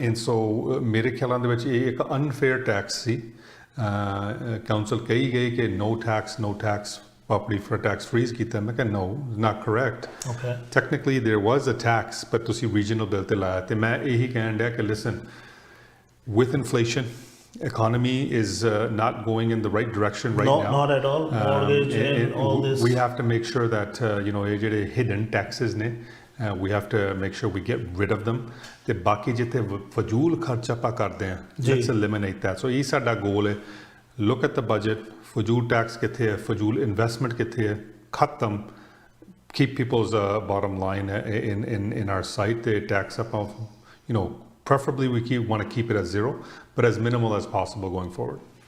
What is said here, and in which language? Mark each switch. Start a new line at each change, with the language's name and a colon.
Punjabi: And so ਮੇਰੇ ਖਿਆਲਾਂ ਦੇ ਵਿੱਚ ਇਹ ਇੱਕ ਅਨਫੇਅਰ ਟੈਕਸ ਸੀ। ਕਾਊਂਸਲ ਕਹੀ ਗਈ ਕਿ
English: no tax property for tax freeze
Punjabi: ਕੀਤਾ। ਮੈਂ ਕਿਹਾ
English: no, not correct. Technically there was a tax, but
Punjabi: ਤੁਸੀਂ regional bill ਤੇ ਲਾਇਆ। ਤੇ ਮੈਂ ਇਹੀ ਕਹਿਣ ਡਿਆ ਕਿ
English: listen, with inflation, economy is not going in the right direction right now. Not at all. Mortgage and all this. We have to make sure that
Punjabi: ਇਹ ਜਿਹੜੇ hidden taxes ਨੇ,
English: we have to make sure we get rid of them.
Punjabi: ਤੇ ਬਾਕੀ ਜਿੱਥੇ ਫਜ਼ੂਲ ਖਰਚ ਆਪਾਂ ਕਰਦੇ ਹਾਂ,
English: let's eliminate that.
Punjabi: So ਇਹ ਸਾਡਾ goal ਹੈ।
English: Look at the budget.
Punjabi: ਫਜ਼ੂਲ ਟੈਕਸ ਕਿੱਥੇ ਹੈ, ਫਜ਼ੂਲ ਇਨਵੈਸਟਮੈਂਟ ਕਿੱਥੇ ਹੈ, ਖਤਮ।
English: Keep people's bottom line in our sight.
Punjabi: ਤੇ ਟੈਕਸ ਆਪਾਂ
English: preferably we want to keep it at zero, but as minimal as possible going forward.